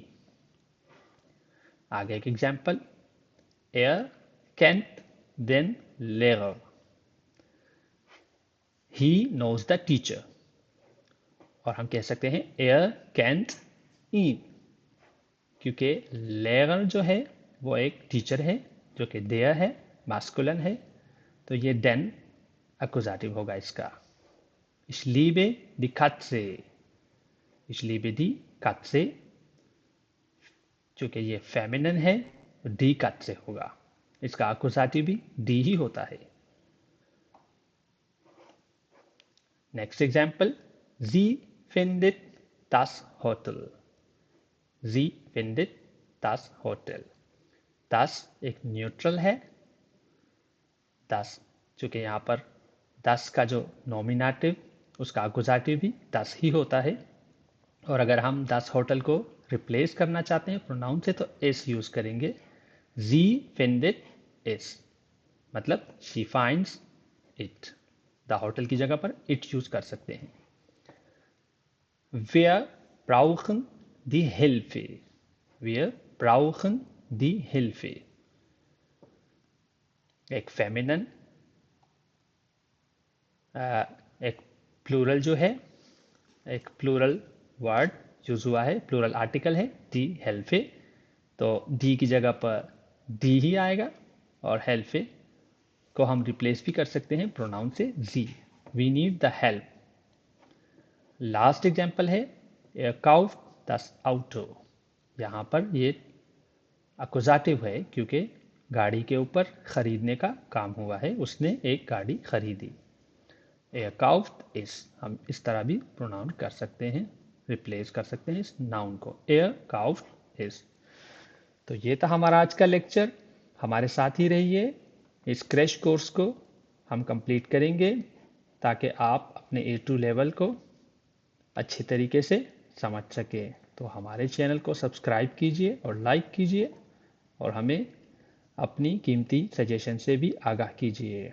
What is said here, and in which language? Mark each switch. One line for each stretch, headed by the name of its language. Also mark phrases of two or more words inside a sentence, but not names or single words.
Urdu: آگے ایک ایگزامپل,
German: er kennt den Lehrer,
English: he knows the teacher,
Urdu: اور ہم کہہ سکتے ہیں
German: er kennt ihn,
Urdu: کیونکہ لیگر جو ہے وہ ایک ٹیچر ہے جو کہ ڈیئر ہے، ماسکولن ہے، تو یہ den ایکوزیٹو ہوگا اس کا.
German: Ich liebe die Katze, ich liebe die Katze,
Urdu: چونکہ یہ فیمینن ہے تو
German: die Katze
Urdu: ہوگا، اس کا ایکوزیٹو بھی die ہی ہوتا ہے.
English: next example,
German: sie findet das Hotel, sie findet das Hotel।
Urdu: das ایک نیوٹرل ہے، das چونکہ یہاں پر das کا جو نامینیٹو اس کا ایکوزیٹو بھی das ہی ہوتا ہے، اور اگر ہم
German: das Hotel
Urdu: کو ریپلیس کرنا چاہتے ہیں پروناؤن سے تو s یوز کریں گے.
German: sie findet es,
Urdu: مطلب
English: she finds it, the hotel
Urdu: کی جگہ پر it یوز کر سکتے ہیں.
German: wir brauchen die Hilfe, wir brauchen die Hilfe,
Urdu: ایک فیمینن، ایک پلورل جو ہے، ایک
English: plural word use
Urdu: ہوا ہے,
English: plural article
Urdu: ہے
German: die Hilfe,
Urdu: تو دی کی جگہ پر دی ہی آئے گا، اور ہیلفے کو ہم ریپلیس بھی کر سکتے ہیں پروناؤن سے جی,
English: we need the help. last example
German: है er kauft das Auto,
Urdu: یہاں پر یہ ایکوزیٹو ہے کیونکہ گاڑی کے اوپر خریدنے کا کام ہوا ہے، اس نے ایک گاڑی خریدی.
German: er kauft es
Urdu: ہم اس طرح بھی پروناؤن کر سکتے ہیں، ریپلیس کر سکتے ہیں اس ناؤن کو,
German: er kauft es।
Urdu: تو یہ تھا ہمارا آج کا لیکچر، ہمارے ساتھ ہی رہیے، اس
English: crash course
Urdu: کو ہم کمپلیٹ کریں گے تاکہ آپ اپنے A2 لیول کو اچھی طریقے سے سمجھ سکے. تو ہمارے چینل کو سبسکرائب کیجیے اور لائک کیجیے، اور ہمیں اپنی قیمتی سجیشن سے بھی آگاہ کیجیے.